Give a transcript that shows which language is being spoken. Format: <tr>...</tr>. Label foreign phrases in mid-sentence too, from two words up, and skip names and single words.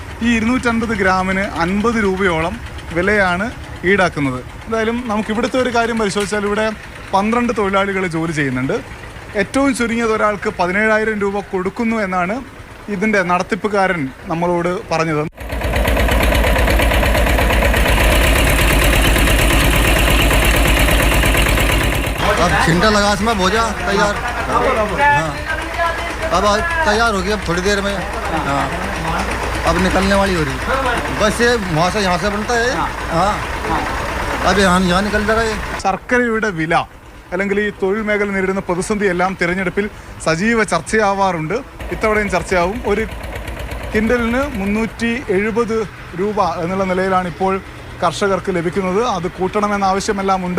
<ml>ഈ 250 ഗ്രാമിന് 50 രൂപയോളം വിലയാണ് ഈടാക്കുന്നത്. എന്തായാലും നമുക്ക് ഇവിടുത്തെ ഒരു കാര്യം പരിശോധിച്ചാൽ ഇവിടെ 12 തൊഴിലാളികൾ ജോലി ചെയ്യുന്നുണ്ട്. ഏറ്റവും ചുരുങ്ങിയത് ഒരാൾക്ക് 17,000 രൂപ കൊടുക്കുന്നു എന്നാണ് ഇതിൻ്റെ നടത്തിപ്പുകാരൻ നമ്മളോട് പറഞ്ഞത്.</ml> <hi>अब छिंटा लगा इसमें भोजा तैयार। हाँ अब तैयार होगी, अब थोड़ी देर में। हाँ अब निकलने वाली हो रही। बस ये वहाँ से यहाँ से बनता है। हाँ अब यहाँ निकल जाएगा ये।</hi> <ml>ശർക്കരയുടെ വില അല്ലെങ്കിൽ ഈ തൊഴിൽ മേഖല നേരിടുന്ന പ്രതിസന്ധി എല്ലാം തിരഞ്ഞെടുപ്പിൽ സജീവ ചർച്ചയാവാറുണ്ട്. ഇത്തവണയും ചർച്ചയാവും. ഒരു കിൻഡലിന് 370 രൂപ എന്നുള്ള നിലയിലാണ് ഇപ്പോൾ കർഷകർക്ക് ലഭിക്കുന്നത്. അത് കൂട്ടണമെന്ന ആവശ്യമെല്ലാം ഉണ്ട്.</ml>